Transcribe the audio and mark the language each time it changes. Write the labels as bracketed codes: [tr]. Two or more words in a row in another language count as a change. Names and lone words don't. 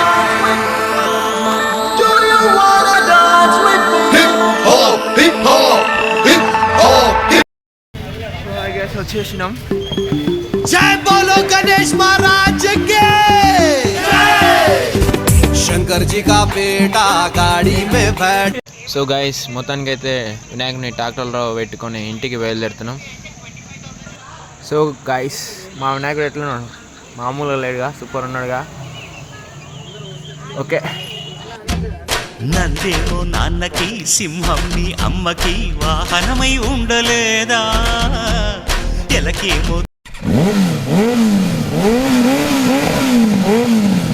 [en] Do you wanna dance with me? Hip hop, hip hop, hip hop, hip. so I guess వచ్చేసినాం. [hi] जय बोलो गणेश महाराज के जय. शंकर जी का बेटा गाड़ी में बैठ. [en] so guys, [te] మొత్తానికి అయితే వినాయకుని ట్రాక్టర్లో పెట్టుకొని ఇంటికి బయలుదేరుతున్నాం. [en] so guys, [te] మా వినాయకుడు ఎట్లున్నాడు? మామూలుగా లేడుగా, సూపర్ ఉన్నాడుగా. ఓకే, నందేమో నాన్నకి, సింహం నీ అమ్మకి వాహనమై ఉండలేదా, ఎలకేమో